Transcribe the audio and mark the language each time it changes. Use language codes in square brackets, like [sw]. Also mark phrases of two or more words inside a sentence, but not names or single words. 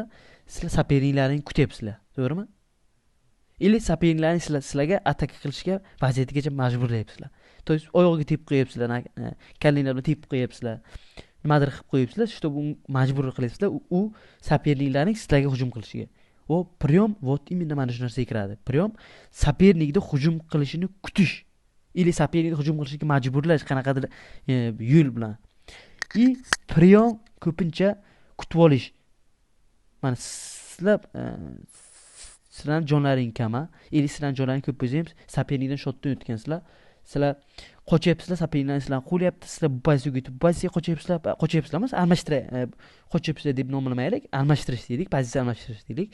[uz] Sizlar soperniklarni kutyapsizlar, to'g'rimi? Или soperniklarni sizlarga ataka qilishga vaziyatgacha majburlayapsizlar. [ru] То есть [uz] oyog'iga tepib qo'yapsizlar, kallinglar bilan tepib qo'yapsizlar. Nimadir qilib qo'yapsizlar, чтобы majbur qilyapsizlar u soperniklarning sizlarga hujum qilishiga. O [ru] прием вот именно [uz] mana shu narsaga kiradi. Прием sopernikni hujum qilishini kutish. Или sopernikni hujum qilishga majburlash qanaqadir yo'l bilan. [ru] И прием [uz] ko'pincha kutib olish. Mana sizlar jonlaring kama, или sizlar jonlaring ko'p bo'lsa ham sopernikdan shotdan o'tgansizlar. Sizlar qochyapsizlar, soperniklar sizlarni qo'lyapti, sizlar bu pozitsiyaga o'tib, bu pozitsiyaga qochyapsizlar emas, qochyapsizlar deb nomlamaylik, almashtirish deylik, pozitsiya almashtirish deylik.